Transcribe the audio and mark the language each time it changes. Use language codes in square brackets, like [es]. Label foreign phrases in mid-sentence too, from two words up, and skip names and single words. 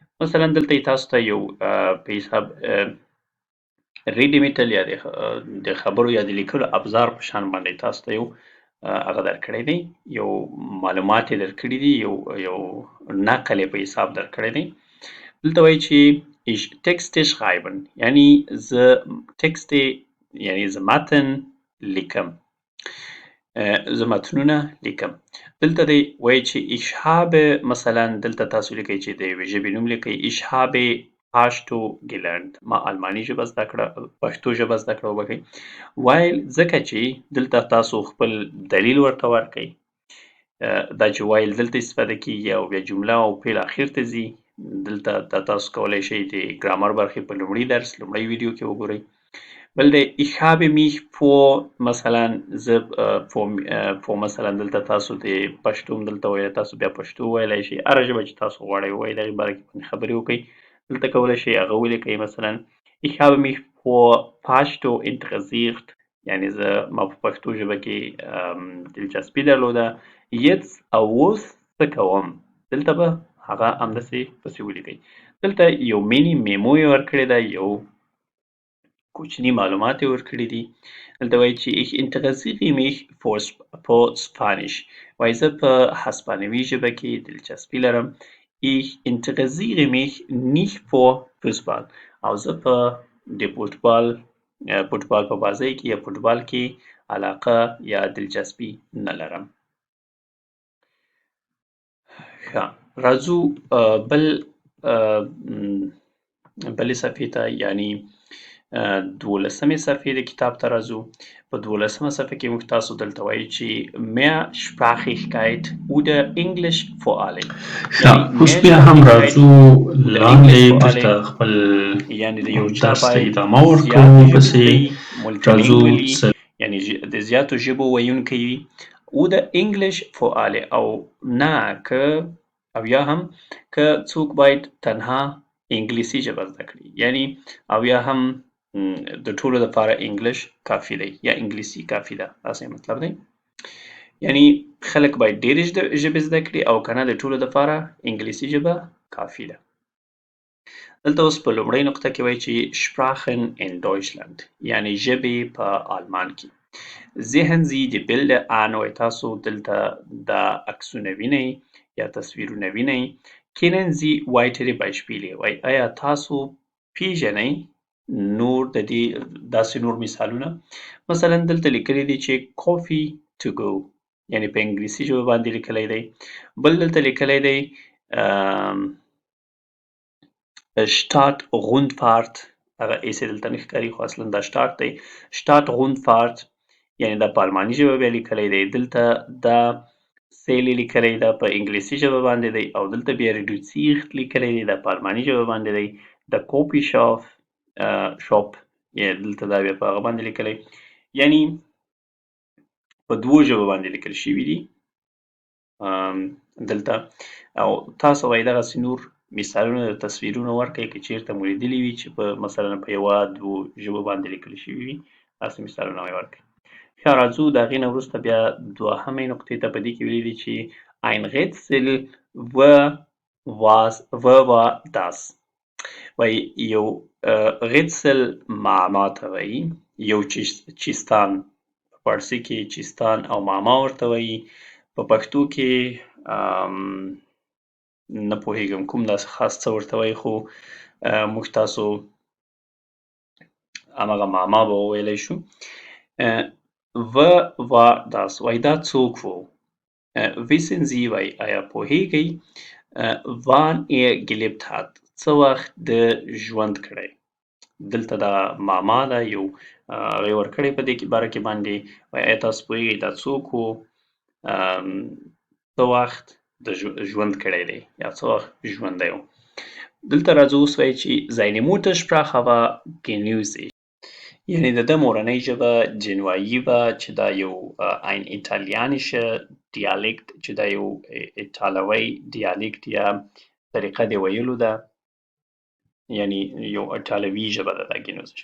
[ps] مثلا دلته تاسو ته یو په حساب ریډیمیټل یا د خبرو یا د لیکلو ابزار په شان باندې تاسو ته یو هغه درکړی دی، یو معلومات یې درکړي دي، یو نقل یې په حساب درکړی دی. دلته وایي چې [de] ich Texte schreiben [ps] یعنی زه ټکسټ یعنی زه متن لیکم، زه متنونه لیکم. دلته دی وایي چې [de] ich habe [ps] مثلا دلته تاسو لیکئ چې د یوې ژبې نوم لیکئ [de] ich habe Pashto gelernt [ps] ما الماني ژبه زده کړه، پښتو ژبه زده کړه وبښئ. وایل ځکه چې دلته تاسو خپل دلیل ورته ورکئ، دا چې وایل دلته استفاده کیږي او بیا جمله او فعل اخر ته ځي. دلته تاسو کولی شئ د ګرامر برخې په لومړي درس لومړی ویډیو کې وګورئ. بل دی [de] ich habe mich vor [ps] مثلا زه for مثلا دلته تاسو د پښتو دلته وایي، تاسو بیا پښتو ویلی شئ، هره ژبه چې تاسو غواړئ ووایئ، د هغې باره کې خبرې وکړئ. دلته کولی شئ هغه ولیکئ مثلا [de] ich habe mich vor Pashto interessiert [ps] یعنی ما په پښتو ژبه کې دلچسپي درلوده. jetzt او اوس څه کوم، دلته به هغه همداسې پسې ولیکئ. دلته یو مینی میمو یې ورکړې ده، یو کوچني معلومات یې ورکړي دي. دلته وایي چې [de] ich interessiere mich for Spanish [ps] وایي زه په هسپانوي ژبه کې دلچسپي لرم. [de] ich interessiere mich nicht for Fußball [ps] او زه په د فوټبال په بازۍ کې یا فوټبال کې علاقه یا دلچسپي نه لرم. ښه راځو بلې صفحې ته یعنی 12مې صفحې د کتاب ته راځو. په 12مه صفحه کې موږ تاسو دلته وایي چې [de] Mehrsprachigkeit oder English vor allem [ps] اوس بیا هم راځو لاندې بیرته خپل یعنی د یو چا درس ته باید ادامه ورکړو. پسې راځو یعنی د زیاتو ژبو ویونکی وي [de] oder English for alle [ps] او نه که او یا هم که څوک باید تنها انګلیسي ژبه زده کړي، یعنی او یا هم د ټولو لپاره انګلیش کافي دی یا انګلیسي کافي ده، داسې مطلب دی. یعنی خلک باید ډېرې ژبې زده کړي او که نه د ټولو لپاره انګلیسي ژبه کافي ده. دلته اوس په لومړۍ نقطه کې وایي چې [de] Sprachen in Deutschland [ps] یعنی ژبې په آلمان کې. [de] sehen Sie die Bilder an [ps] وایي تاسو دلته دا عکسونه وینئ یا تصویرونه وینئ. [de] kennen Sie weitere Beispiele [ps] وایي آیا تاسو پیژنئ نور د دې داسې نور مثالونه. مثلا دلته لیکلی دی چې [en] coffee to go [ps] یعنی په انګلیسي ژبه باندې لیکلی دی. بل دلته لیکلی دی [de] Stadt Rundfahrt [ps] هغه ایسې دلته نه ښکاري خو اصلا دا Stadt دی. [de] Stadt Rundfahrt [ps] یعنی دا په الماني ژبه بیا لیکلی دی. دلته دا سیل لیکلی دا په انګلیسي ژبه باندې دی او دلته بیا reduziert لیکلی دی دا په الماني ژبه باندې دی. د [en] coffee shop [ps] دلته دا بیا په هغه باندې لیکلی، یعنی په دوو ژبو باندې لیکل شوي دي دلته. او تاسو وایي دغسې نور مثالونه د تصویرونه ورکړئ که چېرته مو لیدلي وي چې په مثلا په یوه دوو ژبو باندې لیکل شوي وي، داسې مثالونه یې ورکړئ. ښه راځو د هغې نه وروسته بیا 2مې نقطې ته. په دې کې ویلي دي چې [de] ein Rätsel war das [ps] وایي یو Rätsel معما ته وایي، یو چیستان په فارسي کې چیستان او معما ورته وایي. په پښتو کې نه پوهېږم کوم داسې خاص څه ورته وایي خو موږ تاسو همغه معما به وویلی شو. [de] war das [ps] وایي دا څوک و. [de] wissen Sie [ps] وایي آیا پوهېږئ [de] wann gelebt hat [ps] څه وخت د ژوند کړی. دلته دا معما ده یو هغه یې ورکړی په دې باره کې باندې وایي آیا تاسو پوهېږئ دا څوک و، څه وخت د ژوند کړی دی یا څه وخت ژوندی و. دلته راځو اوس وایي چې [de] seine Muttersprache war Genuesisch [ps] یعنی د ده مورنۍ ژبه جنوایي وه چې دا یو [de] ein italienischer Dialekt [ps] چې دا یو ایټالوی دیالکت یا طریقه د ویلو ده، یعنی یو ایټالوي ژبه ده دا Genuesisch.